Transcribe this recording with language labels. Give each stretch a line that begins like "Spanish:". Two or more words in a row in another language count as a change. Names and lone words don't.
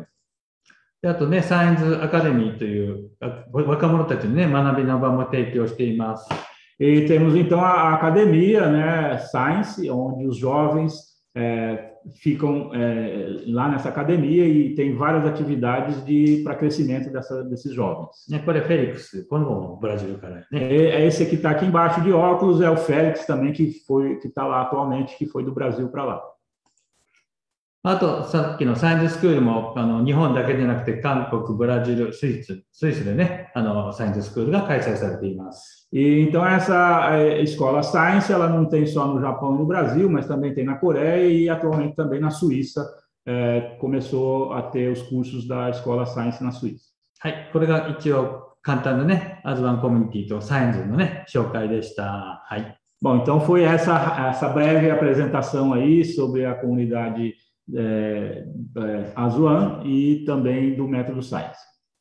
Japanese: で、あとね、サイエンスアカデミーという若者たちにね、学びの場も提供しています。
Portuguese: E temos então a academia, né, Science, onde os jovens ficam lá nessa academia e tem várias atividades para crescimento desses jovens.
Japanese: ね、これフェリックス、このブラジルからね。
Portuguese: Esse que está aqui embaixo de óculos é o Félix também, que está lá atualmente, que foi do Brasil para lá.
Japanese: あと、さっきのサイエンススクールも日本だけでなくて、韓国、ブラジル、スイスでね、サイエンススクールが開催されています。
Portuguese: E então essa escola Science, ela não tem só no Japão e no Brasil, mas também tem na Coreia e atualmente também na Suíça. Começou a ter os cursos da escola Science na Suíça.
Japanese: はい、これが一応簡単なね、アズワンコミュニティとサイエンスのね、紹介でした。はい。
Portuguese: Bom, então foi essa breve apresentação aí sobre a comunidade Azuan e também do método Science.